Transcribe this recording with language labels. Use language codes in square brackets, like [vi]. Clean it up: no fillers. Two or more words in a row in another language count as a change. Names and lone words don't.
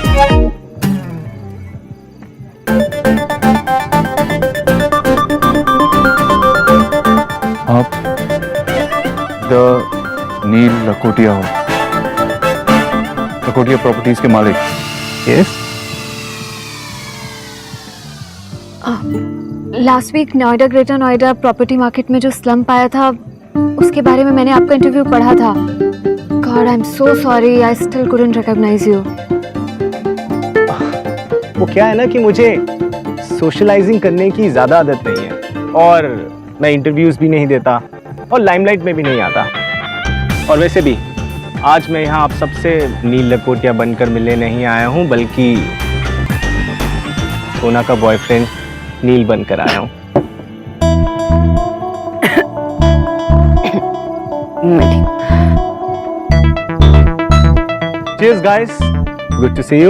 [hi] आप द नील लकोटिया हो, लकोटिया प्रॉपर्टीज के मालिक? यस। [en] last week [hi] नोएडा, ग्रेटर नोएडा [en] property market [hi] में जो स्लम्प आया था, उसके बारे में मैंने आपका इंटरव्यू पढ़ा था। [en] God, I am so sorry, I still couldn't recognize you. [hi] वो क्या है ना कि मुझे सोशलाइजिंग करने की ज़्यादा आदत नहीं है, और मैं इंटरव्यूज़ भी नहीं देता और लाइमलाइट में भी नहीं आता। और वैसे भी आज मैं यहाँ आप सबसे नील लकोटिया बनकर मिलने नहीं आया हूँ, बल्कि सोना का बॉयफ्रेंड नील बनकर आया हूँ। [en] Cheers guys, good to see you.